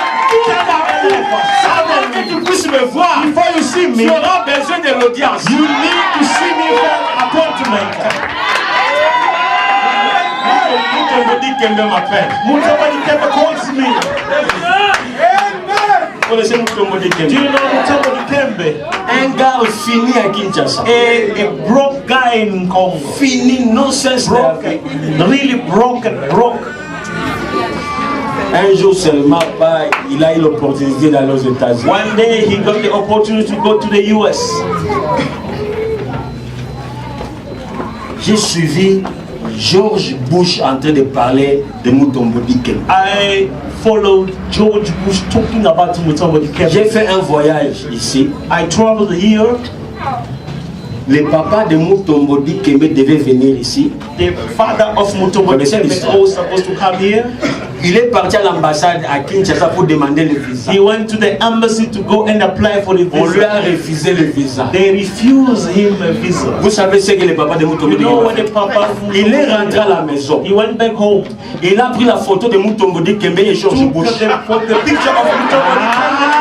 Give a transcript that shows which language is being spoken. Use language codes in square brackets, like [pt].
[fr] Tout à coup, que tu puisses me voir, [en] Before you see me, [fr] tu auras besoin de l'audience. [en] you need to see me for appointment. [fr] Mutombo dit qu'elle m'appelle. [en] Mutombo Dikembe calls me. [fr] Vous connaissez Mutombo dit [en] Do you know Mutombo Dikembe? [fr] un gars fini à Kinshasa. [en] A broke guy in Congo. [fr] Fini, non cesse de la vie. [en] Broken, really broken, broke. [fr] Un jour seulement, il a eu l'opportunité d'aller aux États-Unis. [en] One day he got the opportunity to go to the US. [fr] J'ai suivi George Bush en train de parler de Mutombo Dikembe. [en] I followed George Bush talking about Mutombo Dikembe. [fr] J'ai fait un voyage ici. [en] I traveled here. [fr] Le papa de Mutombo Dikembe devait venir ici. [en] The father of Mutombo Dikembe was supposed to come here. [fr] Il est parti à l'ambassade à Kinshasa pour demander le visa. [en] He went to the embassy to go and apply for the visa. [fr] On lui a refusé le visa. [en] They refused him a visa. [fr] Vous savez ce que le papa de Mutombo Dikembe a fait? Il est rentré à la maison. [en] He went back home. [fr] Il a pris la photo de Mutombo Dikembe et George Bush. [en] The picture of Mutombo Dikembe.